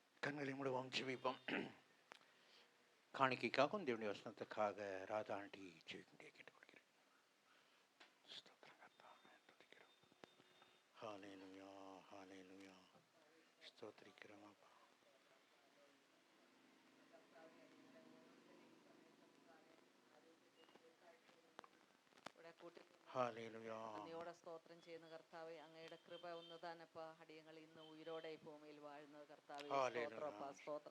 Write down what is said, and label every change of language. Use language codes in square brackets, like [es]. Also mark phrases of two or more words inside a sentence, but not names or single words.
[ta] கண்களை மூடுவோம், ஜெபிப்போம். காணிக்கைக்காகவும் தேவனுடைய வசனத்துக்காக ராதா ஆண்டி ஜெபிக்க கேட்டுக்கொள்கிறேன். ஸ்தோத்திரம் கர்த்தாவே, துதிக்கிறோம். ஹல்லேலூயா, ஹல்லேலூயா. ஸ்தோத்திரிக்கிறோம் அப்பா. [ml] ഹല്ലേലൂയ. അങ്ങയോടെ സ്തോത്രം ചെയ്യുന്ന കർത്താവെ, അങ്ങയുടെ കൃപ ഒന്ന് താനപ്പാ അടിയങ്ങൾ ഇന്ന് ഉയരോടെ ഈ ഭൂമിയിൽ വാഴുന്നത് കർത്താവെ. സ്തോത്രപ്പാ, സ്തോത്രം.